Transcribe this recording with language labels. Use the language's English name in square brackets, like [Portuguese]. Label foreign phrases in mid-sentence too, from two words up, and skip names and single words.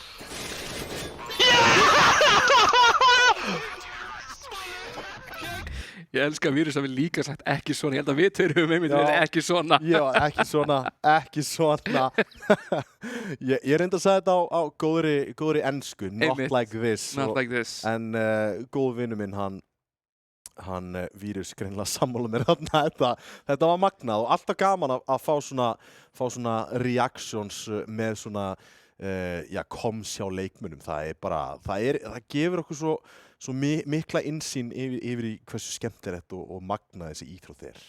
[Icelandic] Ég elska að Vírus hafi líka sagt ekki svona. Ég held að við tveir einmitt verið ekki svona. Já, ekki svona. Ég reyndi að segja þetta á góðri ensku. [English] Not like this. Not like this. [Icelandic] En góð vinur minn, hann Vírus greinilega sammála mér þarna. Þetta var magnað og alltaf gaman að fá svona reactions með svona koms hjá leikmönnum. Það gefur okkur svo mikla innsýn yfir í hversu skemmtilegt og magnað þessi íþrótt er.